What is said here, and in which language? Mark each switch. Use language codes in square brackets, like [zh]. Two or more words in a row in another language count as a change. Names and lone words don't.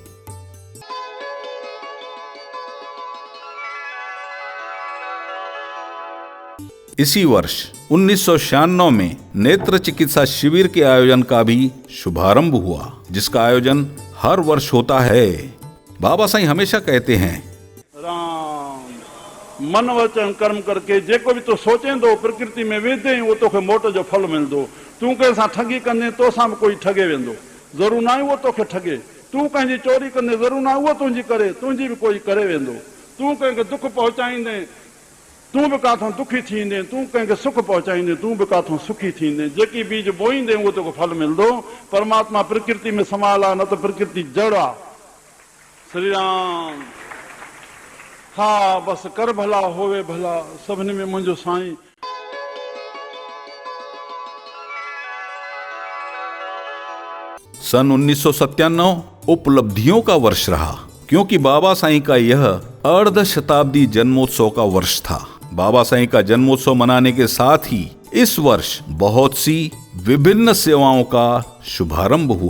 [hi] इसी वर्ष 1996 में नेत्र चिकित्सा शिविर के आयोजन का भी शुभारंभ हुआ, जिसका आयोजन हर वर्ष होता है। बाबा साईं हमेशा कहते हैं, [sd] राम मन वचन कर्म करके जेको भी तो सोचें दो प्रकृति में वेदे वो तोखे मोट जो फल मिलंदो। तू कंहिंसां ठगी कंदे तो सां भी कोई ठगे वेंदो, ज़रूर ना वो तोखे ठगे। तू कंहिंजी चोरी कंदे ज़रूर ना वो तुंहिंजी करे, तुंहिंजी भी कोई करे वेंदो। तू कंहिंखे दुख पहुचाईंदे तू भी काथों दुखी थींदे, तू कंहिंखे सुख पहुचाईंदे तू भी काथों सुखी थींदे। जेकी बीज बोईंदे वो तोखे फल मिलंदो। परमात्मा प्रकृति में समाल आहे, न तो प्रकृति जड़ आहे। श्री राम। हा बस कर भला होवे भला, सभिनी में मुंहिंजो साईं। [hi] सन 1997 उपलब्धियों का वर्ष रहा, क्योंकि बाबा साईं का यह अर्ध शताब्दी जन्मोत्सव का वर्ष था। बाबा साईं का जन्मोत्सव मनाने के साथ ही इस वर्ष बहुत सी विभिन्न सेवाओं का शुभारंभ हुआ।